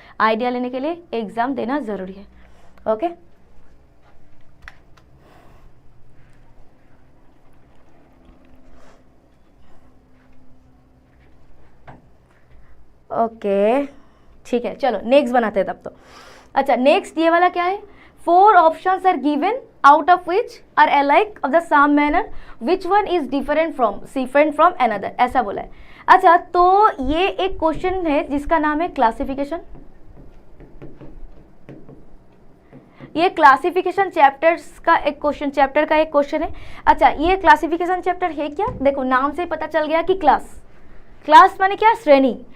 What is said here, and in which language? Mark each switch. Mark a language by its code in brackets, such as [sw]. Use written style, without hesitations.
[hi] Idea लेने के लिए एग्जाम देना जरूरी है। ओके ओके ठीक है, चलो नेक्स्ट बनाते हैं तब तो। अच्छा नेक्स्ट ये वाला क्या है, [en] 4 options are given out of which are alike of the same manner, which one is different from another, ऐसा बोला है। [hi] अच्छा, तो ये एक क्वेश्चन है जिसका नाम है क्लासिफिकेशन। ये क्लासिफिकेशन चैप्टर का एक क्वेश्चन है। अच्छा, ये क्लासिफिकेशन चैप्टर है क्या? देखो नाम से पता चल गया कि क्लास माने क्या? श्रेणी।